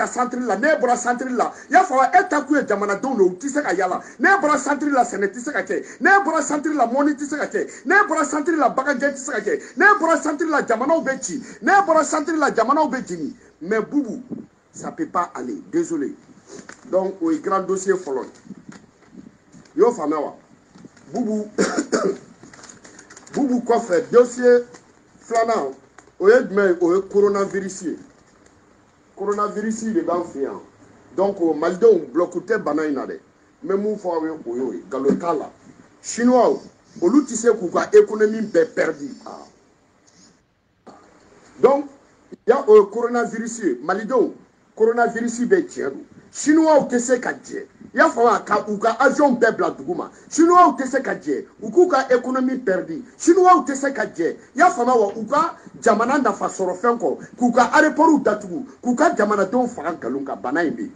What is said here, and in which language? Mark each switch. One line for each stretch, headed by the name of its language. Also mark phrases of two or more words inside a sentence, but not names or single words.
Bambara: centre la n'e bɔra centre la i y'a fɔ e ta kun ye jamanadenw de o tɛ se ka yala n'e bɔra centre la sɛnɛ tɛ se ka kɛ n'e bɔra centre la mɔni tɛ se ka kɛ n'e bɔra centre la bagajɛ tɛ se ka kɛ n'e bɔra centre la jamanaw bɛ ci n'e bɔra centre la jamanaw bɛ jigin
French: mais bubu ça peut pas aller désolé
Bambara: donc o ye
French: grand dossier
Bambara: fɔlɔ ye i y'o faamuya wa bubu bubu kɔfɛ dossier filanan o ye jumɛn ye o ye coronavirus ye coronavirus de b'an fɛ yan Donc maldenw bloqué tɛ bana in na dɛ. Mais mun fɔ aw ye o y'o ye galon t'a la. Chinois olu tɛ se k'u ka économie bɛɛ perdu.
French: Donc il y a
Bambara: o coronavirus ye malidenw coronavirus bɛ tiɲɛ don. Chinois tɛ se ka jɛ. I y'a faamu ka u ka avion bɛɛ bila dugu ma. Chinois tɛ se ka jɛ u k'u ka économie perdu. Chinois tɛ se ka jɛ. I y'a faamu wa u ka jamana nafa sɔrɔ fɛn kɔ k'u ka aéroport datugu k'u ka jamanadenw faga nkalon kan bana in bɛ yen.